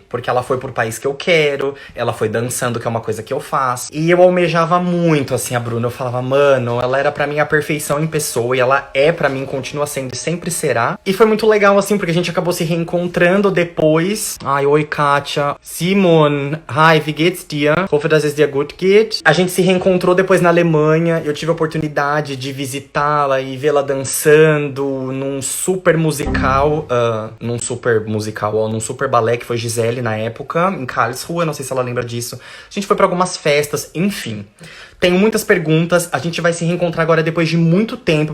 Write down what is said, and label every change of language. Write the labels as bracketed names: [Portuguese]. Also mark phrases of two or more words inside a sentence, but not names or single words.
[Portuguese] Porque ela foi pro país que eu quero, ela foi dançando, que é uma coisa que eu faço. E eu almejava muito, assim, a Bruna. Eu falava, mano, ela era pra mim a perfeição em pessoa e ela é pra mim, continua sendo e sempre será. E foi muito legal, assim, porque a gente acabou se reencontrando depois. Ai, oi, Kátia. [German] Simon, hi, wie geht's dir? Hoffe, dass es dir gut geht. [Portuguese] A gente se reencontrou depois na Alemanha. Eu tive a oportunidade de visitá-la e vê-la dançando num super musical. Num super balé que foi Gisele na época, em Karlsruhe. Não sei se ela lembra disso. A gente foi pra algumas festas, enfim. Tenho muitas perguntas, a gente vai se reencontrar agora depois de muito tempo.